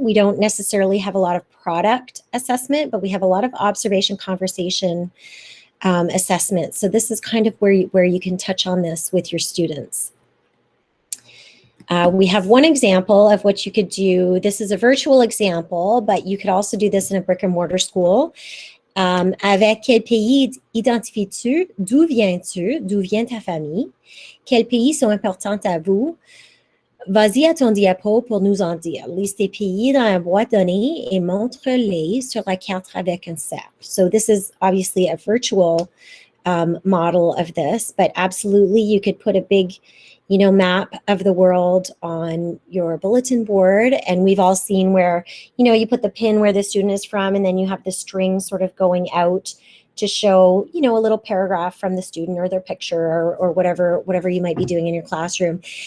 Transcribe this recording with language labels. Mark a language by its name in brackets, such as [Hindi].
[English] We don't necessarily have a lot of product assessment, but we have a lot of observation, conversation assessment. So this is kind of where you can touch on this with your students. We have one example of what you could do. This is a virtual example, but you could also do this in a brick and mortar school. [French] Avec quel pays identifies-tu? D'où viens-tu? D'où vient ta famille? Quels pays sont importants à vous? Vas-y à ton diapo pour nous en dire. Liste tes pays dans la boîte donnée et montre-les sur la carte avec un cercle. [English] So this is obviously a virtual model of this, but absolutely you could put a big, map of the world on your bulletin board. And we've all seen where, you put the pin where the student is from, and then you have the string sort of going out to show, a little paragraph from the student or their picture or whatever you might be doing in your classroom.